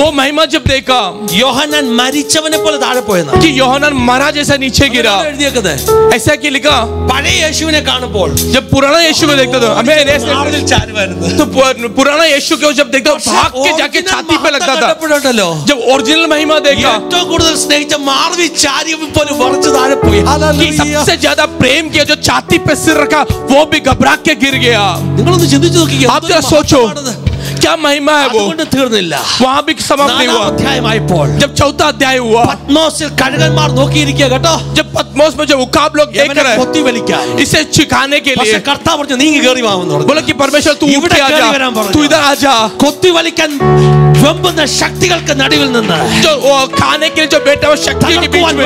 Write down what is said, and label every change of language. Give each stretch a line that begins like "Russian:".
Hindi: वो महिमा जब देखा
Malayalam: യോഹന്നാൻ മരിച്ചവനെ പോലെ താഴെ പോയെന്ന്.
Hindi: कि यूहन्ना मरा जैसा नीचे गिरा. ऐसा क्या लिखा?
Malayalam: പഴയ യേശുവിനെ കാണുമ്പോൾ
Hindi: जब पुराना यीशु को देखता था हमें
Malayalam: മാറിൽ ചാരുവായിരുന്നു.
Hindi: तो पुराना यीशु को जब देखता भाग के जाके छाती पे लगता था. जब ओरिजिनल महिमा देखा
Malayalam: ഏറ്റവും കൂടുതൽ സ്നേഹിച്ച മാർവി ചാരിയെ പോലെ വറച്ചു താഴെ പോയി.
Hindi: कि सबसे ज्यादा प्रेम किया जो छाती पे सिर रखा वो भी घबरा के गिर गया.
Malayalam: നിങ്ങളൊന്ന് ചിന്തിച്ചു നോക്കിക്കേ.
Hindi: आप जरा सोचो क्या महिमा है वो.
Malayalam: അതുകൊണ്ട് തീർന്നില്ല.
Hindi: वहां भी समाप्त नहीं हुआ.
Malayalam: അധ്യായമായപ്പോൾ
Hindi: जब चौथा अध्याय हुआ
Malayalam: പത്മോസിൽ കഴുകന്മാർ നോക്കിയിരിക്കുക കേട്ടോ.
Hindi: जब पद्मोस में जो उकाब लोग देख रहे हैं
Malayalam: കൊത്തി വലിക്കാൻ.
Hindi: इसे छिखाने के लिए
Malayalam: പക്ഷേ കർത്താവ് പറഞ്ഞു നീങ്ങി കേറി വാമെന്ന് പറഞ്ഞു.
Hindi: बोला कि परमेश्वर तू उठ के आ जा. तू इधर आ जा.
Malayalam: കൊത്തി വലിക്കാൻ വെമ്പുന്ന ശക്തികൾക്ക് നടുവിൽ നിന്ന്
Hindi: जो खाने के लिए जो बैठा हुआ शक्ति के बीच में